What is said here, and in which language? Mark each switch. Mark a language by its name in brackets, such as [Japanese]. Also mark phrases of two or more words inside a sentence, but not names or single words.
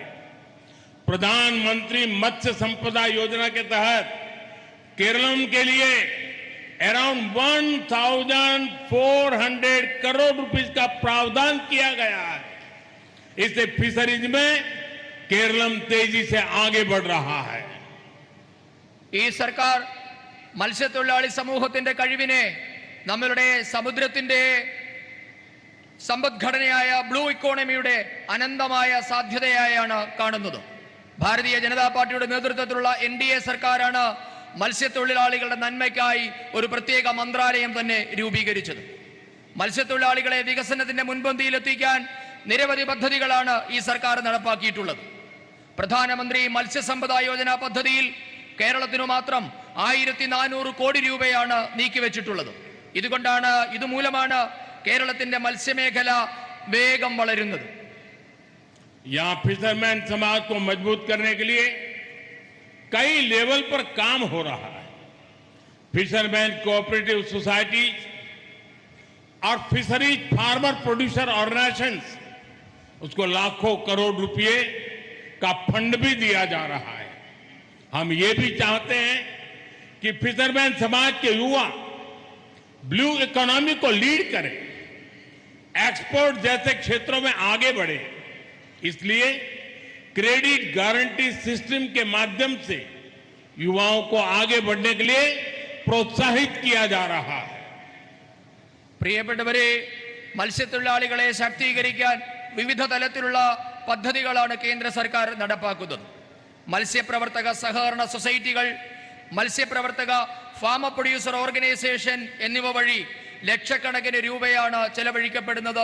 [Hindi] प्रधानमंत्री मत्स्य संपदा योजना के तहत केरलम के लिए अराउंड 1,400 करोड़ रुपीस का प्रावधान किया गया है। इससे फिशरीज में केरलम तेजी से आगे बढ़ रहा है। [Malayalam] ഈ സർക്കാർ മത്സ്യത്തൊഴിലാളി സമൂഹത്തിന്റെ കഴിവിനെ നമ്മളുടെ സമുദ്രത്തിന്റെ സമ്പദ്ഘടനയായ [English] blue economyയുടെ [Malayalam] അനന്തമായ സാധ്യതയായാണ് കാണുന്നത്. ഭാരതീയ ജനതാ പാർട്ടിയുടെ നേതൃത്വത്തിലുള്ള എൻഡിഎ സർക്കാരാണ് മത്സ്യത്തൊഴിലാളികളുടെ നന്മയ്ക്കായി ഒരു പ്രത്യേക മന്ത്രാലയം തന്നെ രൂപീകരിച്ചത്. മത്സ്യത്തൊഴിലാളികളെ വികസനത്തിന്റെ മുൻപന്തിയിലെത്തിക്കാൻ നിരവധി പദ്ധതികളാണ് ഈ സർക്കാർ നടപ്പാക്കിയിട്ടുള്ളത്. പ്രധാനമന്ത്രി മത്സ്യസമ്പദ യോജന പദ്ധതിയിൽ കേരളത്തിനു മാത്രം 1400 കോടി രൂപയാണ് നീക്കിവെച്ചിട്ടുള്ളത്. ഇതുമൂലമാണ് കേരളത്തിന്റെ മത്സ്യമേഖല വേഗം വളരുന്നത്. [Hindi] यहाँ फिशरमैन समाज को मजबूत करने के लिए कई लेवल पर काम हो रहा है। [English] fisherman cooperative society [Hindi] और [English] fisheries farmer producer organisations [Hindi] उसको लाखों करोड़ रुपए का फंड भी दिया जा रहा है। हम ये भी चाहते हैं कि फिशरमैन समाज के युवा [English] blue economy [Hindi] को लीड करें, एक्सपोर्ट जैसे क्षेत्रों में आगे बढ़े। इसलिए [English] credit guarantee system [Hindi] के माध्यम से युवाओं को आगे बढ़ने के लिए प्रोत्साहित किया जा रहा है। [Malayalam] പ്രിയപ്പെട്ടവരെ, മത്സ്യത്തൊഴിലാളികളെ ശാക്തീകരിക്കാൻ വിവിധ തലത്തിലുള്ള പദ്ധതികളാണ് കേന്ദ്ര സർക്കാർ നടപ്പാക്കുന്നത്. മത്സ്യപ്രവർത്തക സഹകരണ സൊസൈറ്റികൾ, മത്സ്യപ്രവർത്തക [English] farmer producer organisation [Malayalam] എന്നിവ വഴി ലക്ഷക്കണക്കിന് രൂപയാണ് ചെലവഴിക്കപ്പെടുന്നത്.